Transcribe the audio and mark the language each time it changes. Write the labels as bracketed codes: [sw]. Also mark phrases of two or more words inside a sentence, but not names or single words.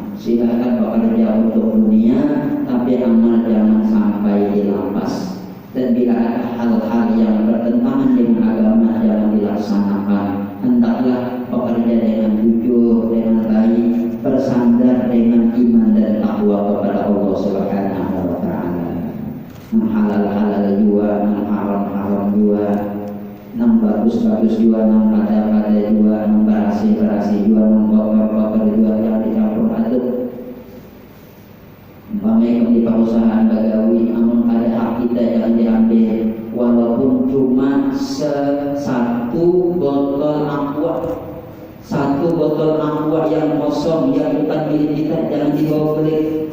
[id] Silakan bekerja untuk dunia, tapi amal jangan sampai dilapas. Dan bila ada hal-hal yang bertentangan dengan agama jangan dilaksanakan. Hendaklah bekerja dengan jujur, dengan baik, bersandar dengan iman dan takwa kepada Allah [ar] سبحانه وتعالى. [id] Halal-halal juga, haram-haram juga, nang bagus-bagus juga, nang pada-pada juga, nang berasi-berasi juga, nang kotor-kotor juga, yang dicampur aduk. Umpamanya di perusahaan bagawi, namun ada hak kita yang diambil, walaupun cuma satu botol aqua yang kosong, yang bukan milik kita, jangan dibawa beli.